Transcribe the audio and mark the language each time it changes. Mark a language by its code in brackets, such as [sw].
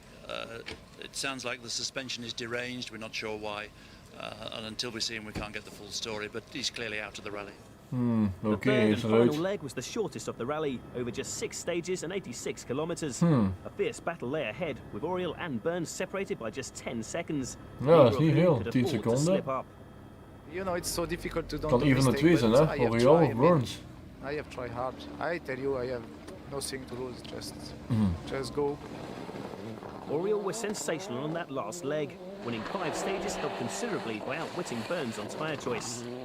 [en] It sounds like the suspension is deranged, we're not sure why. And until we see him, we can't get the full story, but he's clearly out of the rally. The third and final leg was the shortest of the rally, over just 6 stages and 86 kilometres. A fierce battle lay ahead, with Auriol and Burns separated by just 10 seconds. [nl] Ja, dat is niet veel, 10 seconden. [en] You know, it's so difficult to don't [nl] Kan even een 2 zijn, hè? Auriol of Burns. [en] I have tried hard. I tell you, I have nothing to lose. Just go. Auriol was sensational on that last leg, winning 5 stages helped considerably by outwitting Burns on tyre choice.